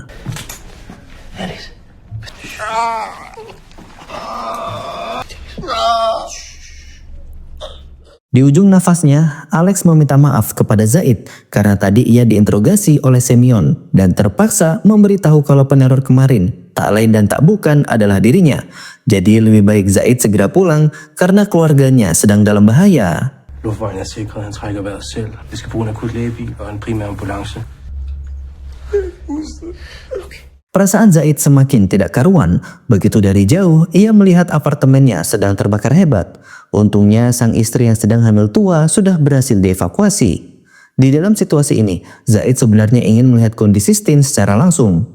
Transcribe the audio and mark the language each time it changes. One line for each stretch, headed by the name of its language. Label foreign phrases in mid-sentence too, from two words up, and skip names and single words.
Indonesian: Di ujung nafasnya, Alex meminta maaf kepada Zaid karena tadi ia diinterogasi oleh Semyon dan terpaksa memberitahu kalau peneror kemarin tak lain dan tak bukan adalah dirinya. Jadi lebih baik Zaid segera pulang karena keluarganya sedang dalam bahaya.
Danish: Luftvejen er sikret, han trækker vejret selv. Vi skal bruge en akut lægebil og en primær ambulance.
Indonesian: Perasaan Zaid semakin tidak karuan. Begitu dari jauh, ia melihat apartemennya sedang terbakar hebat. Untungnya sang istri yang sedang hamil tua sudah berhasil dievakuasi. Di dalam situasi ini, Zaid sebenarnya ingin melihat kondisi Stin secara langsung.